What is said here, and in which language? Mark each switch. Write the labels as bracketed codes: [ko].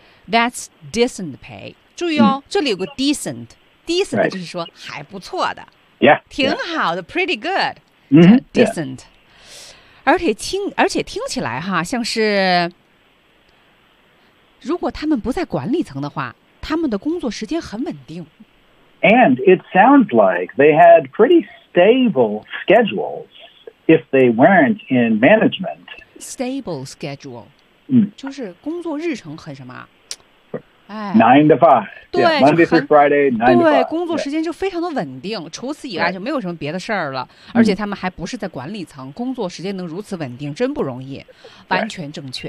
[en] That's decent pay. [zh] 注意哦、嗯、这里有个 [en] decent. Decent、right. [zh] 就是说还不错的。 [en] Yeah. [zh] 挺好的、 [en] yeah. pretty good.、 Mm-hmm. Decent.、 Yeah. [zh] 而且听起来哈像是如果他们不在管理层的话他们的工作时间很稳定。 [en] And it sounds like they had pretty stable schedules if they weren't in management. Stable schedule. 嗯、 [zh] 就是工作日程很什么、哎、 [en] 9 to 5 [zh] 对、 [en] yeah, Monday through Friday 9 to 5 [zh] 对工作时间就非常的稳定、 [en] yeah. [zh] 除此以外就没有什么别的事儿了、yeah. 而且他们还不是在管理层、嗯、工作时间能如此稳定真不容易完全正确、